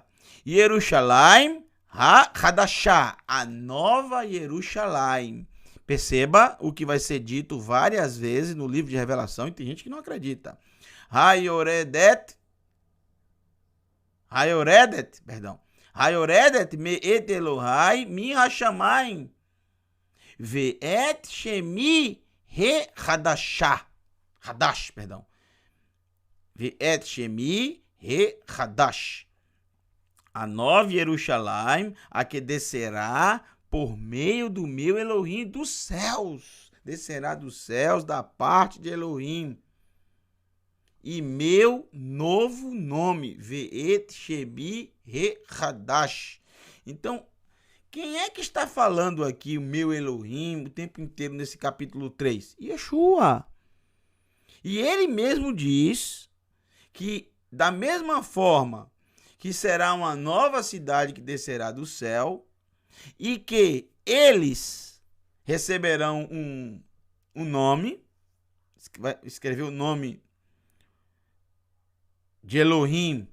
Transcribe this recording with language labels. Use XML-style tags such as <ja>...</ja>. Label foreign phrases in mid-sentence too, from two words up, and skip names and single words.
<pt>Jerusalém ha-Hadashá, a nova Jerusalém. Perceba o que vai ser dito várias vezes no livro de Revelação e tem gente que não acredita.</pt> <he>היורדת מ את אלהי מן השמים ואת שמי החדשה. Hadash, perdão. ואת שמי החדש.</he> <pt>A nova Jerusalém, a que descerá por meio do meu Elohim dos céus. Descerá dos céus da parte de Elohim. E meu novo nome,</pt> <he>ואת שמי החדש.</he> <pt>Então, quem é que está falando aqui o meu Elohim o tempo inteiro nesse capítulo 3? Yeshua. E ele mesmo diz que da mesma forma que será uma nova cidade que descerá do céu e que eles receberão um nome, vai escrever o nome de Elohim.</pt>